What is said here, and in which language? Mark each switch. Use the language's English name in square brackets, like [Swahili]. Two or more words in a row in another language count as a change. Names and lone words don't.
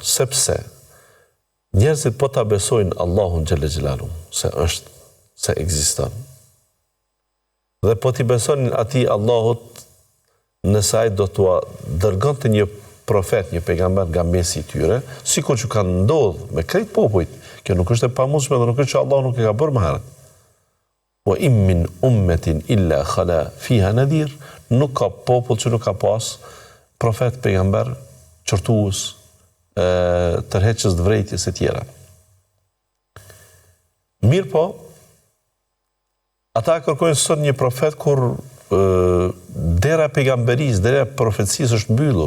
[Albanian] Sepse njerëzit po ta besojnë Allahun [Arabic] جل جلاله, [Albanian] se është, se ekziston. Dhe po t'i besonin atij Allahut, nëse ai do t'ua dërgonte një profet, një pejgamber nga mesi i tyre, sikur që kanë ndodhur me krejt popujt. Kjo nuk është e pamundshme dhe nuk është që Allah nuk e ka bërë më herët. [Arabic] وإن من أمة إلا خلا فيها نذير, [Albanian] nuk ka popull që nuk ka pas profet, pejgamber, qortues, tërheqës të vrejtjes e tjera. Mirë po, ata kërkojnë sot një profet kur dera pejgamberis, dera profetësis është mbyllur.